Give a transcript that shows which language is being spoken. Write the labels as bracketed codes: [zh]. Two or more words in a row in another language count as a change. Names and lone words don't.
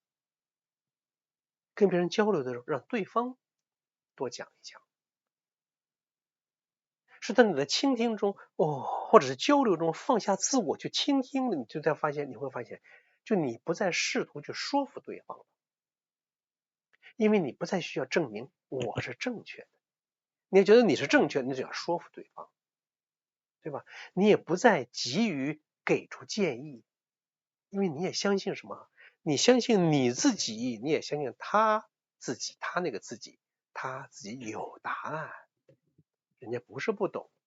[zh] 跟別人交流的時候，讓對方多講一講。是在你的傾聽中，或者是交流中放下自我去傾聽了，你會發現，就你不再試圖去說服對方了，因為你不再需要證明我是正確的。你也覺得你是正確的，你只要說服對方，對吧？你也不再急於給出建議，因為你也相信什麼？你相信你自己，你也相信他自己，他那個自己，他自己有答案，人家不是不懂。